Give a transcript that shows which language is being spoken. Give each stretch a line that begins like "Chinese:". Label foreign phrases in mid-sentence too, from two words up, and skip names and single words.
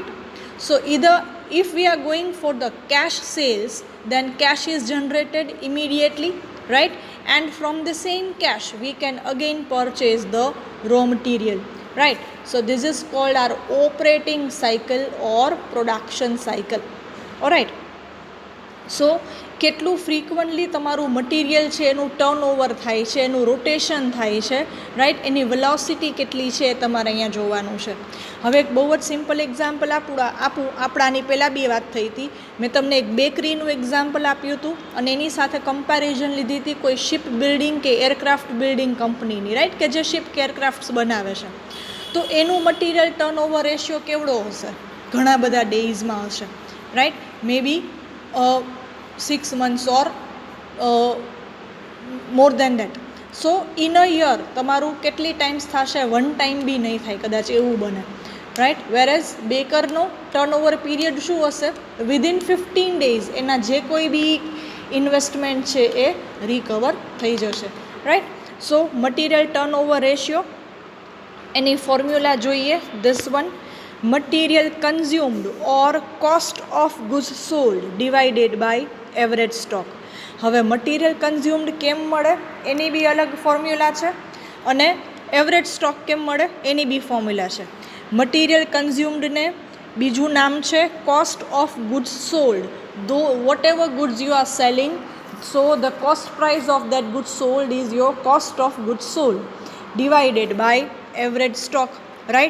English: So either if we are going for the cash sales, then cash is generated immediately, right? And from the same cash we can again purchase the raw material, right? So this is called our operating cycle or production cycle. Alright.
Gujarati: સો કેટલું ફ્રીક્વન્ટલી તમારું મટીરિયલ છે એનું ટર્નઓવર થાય છે, એનું રોટેશન થાય છે, રાઈટ. એની વેલોસિટી કેટલી છે એ તમારે અહીંયા જોવાનું છે. હવે એક બહુ જ સિમ્પલ એક્ઝામ્પલ આપું. આપણાની પહેલાં બી વાત થઈ હતી. મેં તમને એક બેકરીનું એક્ઝામ્પલ આપ્યું હતું અને એની સાથે કમ્પેરિઝન લીધી હતી કોઈ
English: ship building
Gujarati: કે
English: aircraft building
Gujarati: કંપનીની, રાઈટ, કે જે શિપ કે એરક્રાફ્ટ્સ બનાવે છે. તો એનું મટીરિયલ ટર્નઓવર રેશિયો કેવડો હશે? ઘણા બધા ડેઝમાં હશે, રાઈટ.
English: may be 6 months or more than that. So in a year
Gujarati: તમારું કેટલી ટાઈમ્સ થશે? 1 ટાઈમ બી નહીં થાય કદાચ, એવું બને, રાઈટ. વેરેઝ બેકરનો ટર્નઓવર પીરિયડ શું હશે?
English: within 15 days
Gujarati: એના જે કોઈ બી ઇન્વેસ્ટમેન્ટ છે એ રિકવર થઈ જશે, રાઈટ. સો મટીરિયલ ટર્નઓવર રેશિયો, એની ફોર્મ્યુલા જોઈએ.
English: This one, material consumed or cost of goods sold divided by average stock.
Gujarati: હવે
English: material consumed
Gujarati: કેમ મળે એની બી અલગ ફોર્મ્યુલા છે અને
English: average stock
Gujarati: કેમ મળે એની બી ફોર્મ્યુલા છે. મટીરિયલ કન્ઝ્યુમ્ડને બીજું નામ છે
English: cost of goods sold. Though whatever goods you are selling, so the cost price of that goods sold is your cost of goods sold divided by average stock, right.